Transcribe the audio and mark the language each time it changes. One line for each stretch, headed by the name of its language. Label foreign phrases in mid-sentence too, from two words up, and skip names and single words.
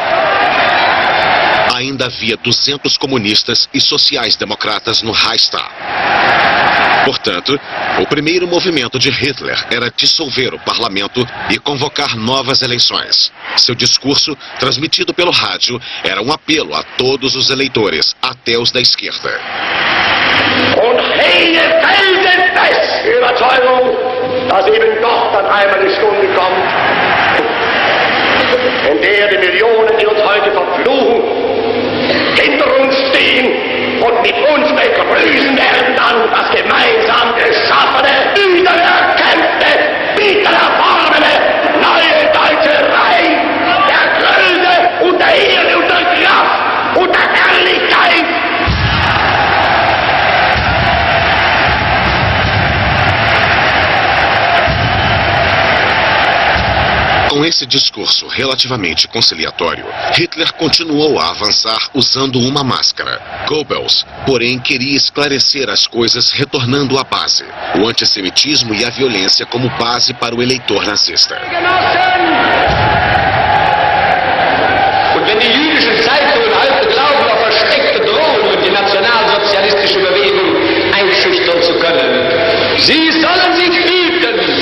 Portuguese: Ainda havia 200 comunistas e sociais-democratas no Reichstag. Portanto, o primeiro movimento de Hitler era dissolver o parlamento e convocar novas eleições. Seu discurso, transmitido pelo rádio, era um apelo a todos os eleitores, até os da esquerda.
German: Und hege felsenfest die Überzeugung, dass eben doch dann einmal die Stunde kommt, in der die Millionen, die uns heute verfluchen, hinter uns stehen und mit uns begrüßen werden dann das gemeinsam geschaffene, wiedererkämpfte, wiedererworbene neue deutsche Reich der Größe und der Ehre und der Kraft und der Herrlichkeit.
Portuguese: Com esse discurso relativamente conciliatório, Hitler continuou a avançar usando uma máscara. Goebbels, porém, queria esclarecer as coisas retornando à base, o antissemitismo e a violência como base para o eleitor nazista.
German: Und wenn die jüdischen Zeitungen heute glauben, auf versteckte Drohungen die nationalsozialistische Bewegung einschüchtern zu können, sie sollen sich hüten.